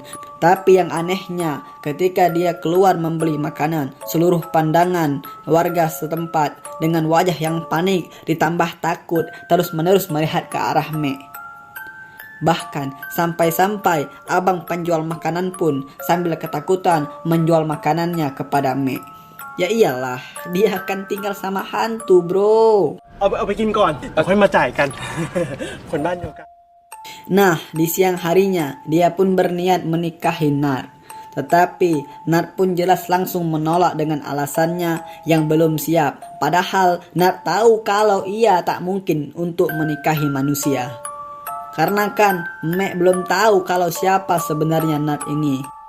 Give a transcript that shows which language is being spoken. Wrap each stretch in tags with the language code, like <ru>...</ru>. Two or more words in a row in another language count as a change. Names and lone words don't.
<id>Tapi yang anehnya, ketika dia keluar membeli makanan, seluruh pandangan warga setempat dengan wajah yang panik ditambah takut terus-menerus melihat ke arah Me. Bahkan sampai-sampai abang penjual makanan pun sambil ketakutan menjual makanannya kepada Me. Ya iyalah, dia akan tinggal sama hantu, bro.</id> <th>เอาไปกินก่อนแล้วค่อยมาจ่ายกัน คนบ้านเดียวกัน</th> <id>Nah, di siang harinya, dia pun berniat menikahi Nar. Tetapi, Nar pun jelas langsung menolak dengan alasannya yang belum siap. Padahal, Nar tahu kalau ia tak mungkin untuk menikahi manusia. Karena kan, Me belum tahu kalau siapa sebenarnya Nar ini.</id>